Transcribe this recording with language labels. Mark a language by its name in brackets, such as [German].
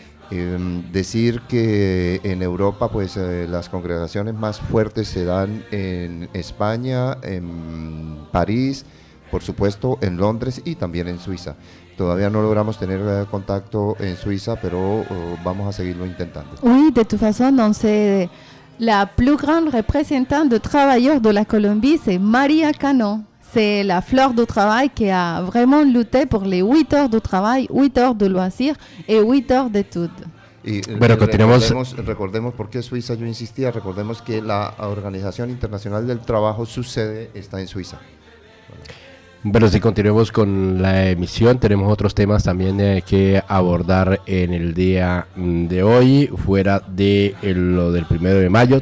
[Spanish] Decir que en Europa pues las congregaciones más fuertes se dan en España, en París, por supuesto en Londres y también en Suiza. Todavía no logramos tener contacto en Suiza, pero vamos a seguirlo intentando. [French] Oui, de toute façon, la plus grande représentante de travailleurs de la Colombie, c'est Maria Cano. C'est la fleur du travail qui a vraiment lutté pour les 8 heures de travail, 8 heures de loisirs et 8 heures d'études. [Spanish] Y Bueno, continuemos. recordemos por qué Suiza, yo insistía, recordemos que la Organización Internacional del Trabajo, su sede está en Suiza. Bueno, si continuemos con la emisión, tenemos otros temas también que abordar en el día de hoy, fuera de lo del 1 de mayo.